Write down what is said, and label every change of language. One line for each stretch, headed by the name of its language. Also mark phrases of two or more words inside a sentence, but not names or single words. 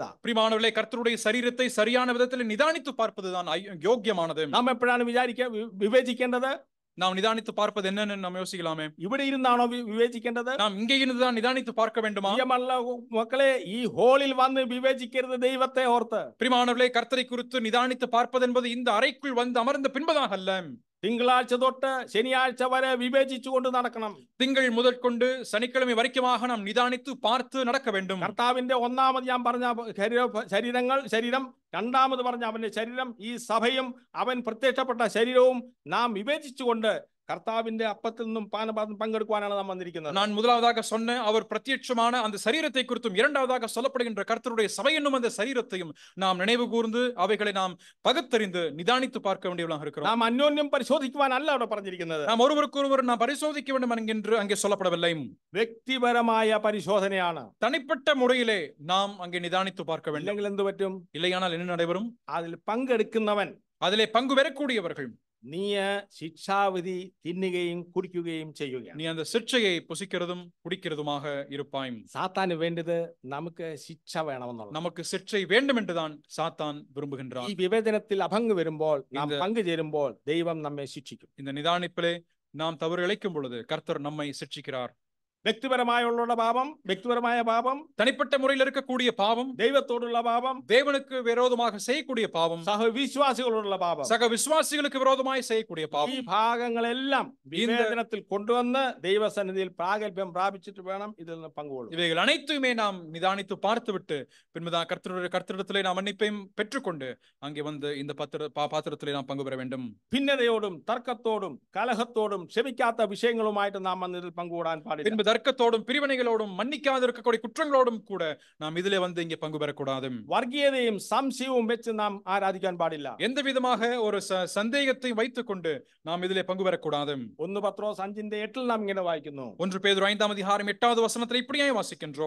Tamil: பிரியமானவர்களே, கர்த்தருடைய சரீரத்தை சரியான விதத்தில் நிதானித்து பார்ப்பதுதான் யோக்கியமானது.
Malayalam: നാം എപ്പോഴാണ് വിവേചിക്കേണ്ടത്?
Tamil: நாம் நிதானித்து பார்ப்பது என்னன்னு நாம் யோசிக்கலாமே.
Malayalam: ഇവിടെ ഇരുന്നാണോ വിവേചിക്കേണ്ടത്?
Tamil: நாம் இங்கே இருந்துதான் நிதானித்து பார்க்க வேண்டுமா?
Malayalam: മക്കളെ, ഈ ഹോളിൽ വന്ന് വിവേചിക്കരുത് ദൈവത്തെ ഓർത്ത്.
Tamil: பிரியமானவர்களே, கர்த்தரை குறித்து நிதானித்து பார்ப்பது என்பது இந்த அறைக்குள் வந்து அமர்ந்த பின்பதாக அல்ல.
Malayalam: തിങ്കളാഴ്ച തൊട്ട് ശനിയാഴ്ച വരെ വിവേചിച്ചുകൊണ്ട് നടക്കണം.
Tamil: திங்கள் முதல் கொண்டு சனிக்கிழமை வரைக்குமாக நாம் நிதானித்து பார்த்து நடக்க வேண்டும்.
Malayalam: കർത്താവിന്റെ ഒന്നാമത് ഞാൻ പറഞ്ഞ ശരീരം, രണ്ടാമത് പറഞ്ഞ അവന്റെ ശരീരം, ഈ സഭയും അവൻ പ്രത്യക്ഷപ്പെട്ട ശരീരവും നാം വിവേചിച്ചുകൊണ്ട് കർത്താവിന്റെ അപ്പത്തിൽ നിന്നും പങ്കെടുക്കുവാനാണ് നാം വന്നിരിക്കുന്നത്.
Tamil: நான் முதலாவதாக சொன்ன அவர் பிரத்யட்சமான அந்த சரீரத்தை குறித்தும் இரண்டாவதாக சொல்லப்படுகின்ற கர்த்தருடைய சபை என்னும் அந்த சரீரத்தையும் நாம் நினைவு கூர்ந்து அவைகளை நாம் பகுத்தறிந்து நிதானித்து பார்க்க வேண்டியவர்களாக இருக்கிறோம்.
Malayalam: നാം അന്യോന്യം പരിശോധിക്കുവാനല്ല അവിടെ പറഞ്ഞിരിക്കുന്നത്.
Tamil: நாம் ஒருவருக்கொருவர் நாம் பரிசோதிக்க வேண்டும் என்கின்ற அங்கே சொல்லப்படவில்லை.
Malayalam: വ്യക്തിപരമായ പരിശോധനയാണ്.
Tamil: தனிப்பட்ட முறையிலே நாம் அங்கே நிதானித்து பார்க்க வேண்டும்.
Malayalam: ഇല്ലെങ്കിൽ എന്ത് പറ്റും?
Tamil: இல்லையானால் என்ன நடைபெறும்?
Malayalam: അതിൽ പങ്കെടുക്കുന്നവൻ
Tamil: அதிலே பங்கு பெறக்கூடியவர்கள்
Malayalam: നീ ശിക്ഷാവിധി തിന്നുകയും കുടിക്കുകയും ചെയ്യുകയാണ്.
Tamil: நீ அந்த சிற்றையை புசிக்கிறதும் குடிக்கிறதுமாக இருப்பாய்.
Malayalam: സാത്താന് വേണ്ടത് നമുക്ക് ശിക്ഷ വേണമെന്നുള്ളത്.
Tamil: நமக்கு சிற்றை வேண்டும் என்றுதான் சாத்தான் விரும்புகின்றான்.
Malayalam: ഈ വിവേചനത്തിൽ അഭംഗ് വരുമ്പോൾ നാം
Tamil: இந்த-
Malayalam: പങ്കുചേരുമ്പോൾ ദൈവം നമ്മെ ശിക്ഷിക്കും.
Tamil: இந்த நிதானிப்பிலே நாம் தவறு இழைக்கும் பொழுது கர்த்தர் நம்மை சிட்சிக்கிறார்.
Malayalam: വ്യക്തിപരമായുള്ള പാപം, വ്യക്തിപരമായ പാപം,
Tamil: தனிப்பட்ட முறையில் இருக்கக்கூடிய பாவம்,
Malayalam: ദൈവത്തോടുള്ള പാപം,
Tamil: தேவனுக்கு விரோதமாக செய்யக்கூடிய பாவம்,
Malayalam: സഹവിശ്വാസികളോടുള്ള പാപം,
Tamil: சக விசுவாசிகளுக்கு விரோதமாய் செய்யக்கூடிய
Malayalam: ഈ
Tamil: பாவம்,
Malayalam: ഭാഗങ്ങളെല്ലാം വിവേചനത്തിൽ കൊണ്ടുവന്ന് ദൈവസന്നിധിയിൽ പ്രാഗൽഭ്യം പ്രാപിച്ചിട്ട് വേണം ഇതിൽ നിന്ന് പങ്കുകൊള്ളും.
Tamil: இவைகள் அனைத்துமே நாம் நிதானித்து பார்த்துவிட்டு பின்புதான் கர்த்தரிடத்திலே நாம் மன்னிப்பையும் பெற்றுக்கொண்டு அங்கே வந்து இந்த பாத்திரத்திலே நாம் பங்கு பெற வேண்டும்.
Malayalam: ഭിന്നതയോടും തർക്കത്തോടും കലഹത്തോടും ക്ഷമിക്കാത്ത വിഷയങ്ങളുമായിട്ട് നാം ഇതിൽ പങ്കുകൂടാൻ പാടില്ല.
Tamil: பின்பு தர்க்கத்தோடும் பிரிவினைகளோடும் மன்னிக்காத இருக்கக்கூடிய குற்றங்களோடும் கூட நாம் இதிலே வந்து இங்கே பங்கு பெறக்கூடாது.
Malayalam: വർഗീയതയും സംശയവും വെച്ച് നാം ആരാധിക്കാൻ പാടില്ല.
Tamil: எந்த விதமாக ஒரு சந்தேகத்தை வைத்துக் கொண்டு நாம் இதிலே பங்கு பெறக்கூடாது.
Malayalam: 1 പത്രോസ് 5:8 നാം ഇങ്ങനെ വായിക്കുന്നു.
Tamil: 1 பேதுரு 5ஆம் அதிகாரம் 8வது வசனத்தில் இப்படியே வாசிக்கின்றோம்.